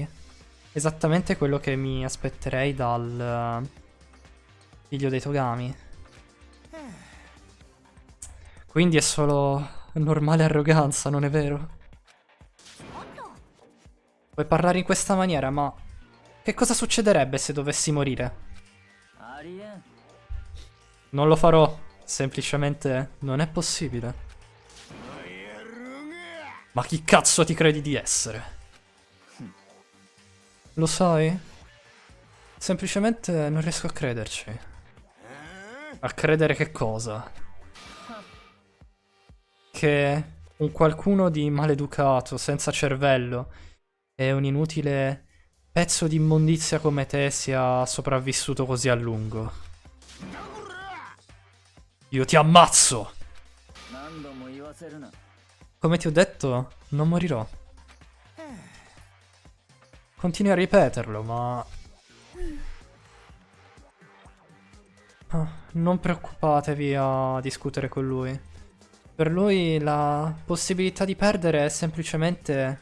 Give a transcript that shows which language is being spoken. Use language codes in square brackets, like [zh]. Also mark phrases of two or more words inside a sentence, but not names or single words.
[it] Esattamente quello che mi aspetterei dal figlio dei Togami. Quindi è solo normale arroganza, non è vero? Puoi parlare in questa maniera, ma che cosa succederebbe se dovessi morire? [ja] ありえん [it] Non lo farò, semplicemente non è possibile. Ma chi cazzo ti credi di essere? Lo sai? Semplicemente non riesco a crederci. A credere che cosa? Che un qualcuno di maleducato, senza cervello e un inutile pezzo di immondizia come te sia sopravvissuto così a lungo. Io ti ammazzo! [ja] 何度も言わせるな [it] Come ti ho detto, non morirò. Continui a ripeterlo, ma... non preoccupatevi a discutere con lui. Per lui la possibilità di perdere è semplicemente...